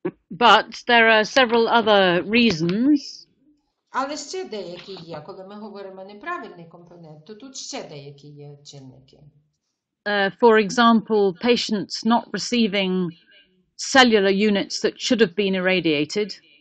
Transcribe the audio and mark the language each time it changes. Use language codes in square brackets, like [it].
[en] But there are several other reasons. [uk] Але ще деякі є. Коли ми говоримо неправильний компонент, то тут ще деякі є чинники. [en] For example, patients not receiving cellular units that should have been irradiated.